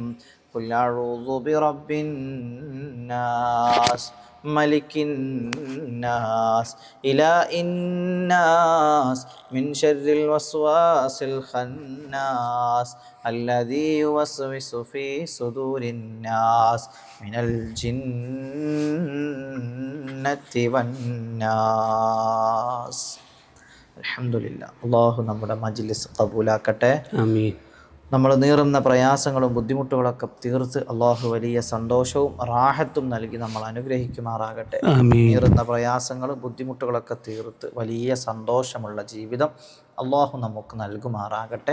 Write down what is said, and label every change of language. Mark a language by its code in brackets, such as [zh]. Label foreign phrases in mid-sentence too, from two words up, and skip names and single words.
[ar] قل أعوذ برب الناس ملك الناس إله الناس من شر الوسواس الخناس الذي يوسوس في صدور الناس من الجنة والناس. الحمد لله. [ml] അല്ലാഹു നമ്മുടെ മജ്ലിസ് ഖബൂലാക്കട്ടെ. ആമീൻ. നമ്മൾ നീറുന്ന പ്രയാസങ്ങളും ബുദ്ധിമുട്ടുകളൊക്കെ തീർത്ത് അള്ളാഹു വലിയ സന്തോഷവും റാഹത്തും നൽകി നമ്മൾ അനുഗ്രഹിക്കുമാറാകട്ടെ. നീറുന്ന പ്രയാസങ്ങളും ബുദ്ധിമുട്ടുകളൊക്കെ തീർത്ത് വലിയ സന്തോഷമുള്ള ജീവിതം അള്ളാഹു നമുക്ക് നൽകുമാറാകട്ടെ.